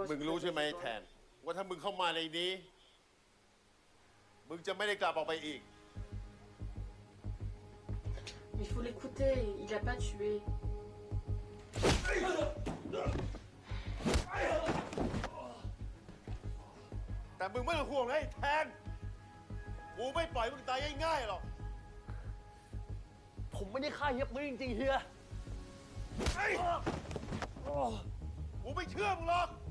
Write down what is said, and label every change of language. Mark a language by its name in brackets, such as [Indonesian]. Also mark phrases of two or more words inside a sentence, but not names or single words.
[Thai] มึงรู้ใช่ไหมแทน ว่าถ้ามึงเข้ามาในนี้ มึงจะไม่ได้กลับออกไปอีก [French] Mais il faut l'écouter, il a pas tué. [Thai] แต่มึงไม่ต้องห่วงนะไอ้แทน กูไม่ปล่อยมึงตายง่ายๆหรอก ผมไม่ได้ฆ่าเฮียปืนจริงๆเฮีย กูไม่เชื่อมึงหรอก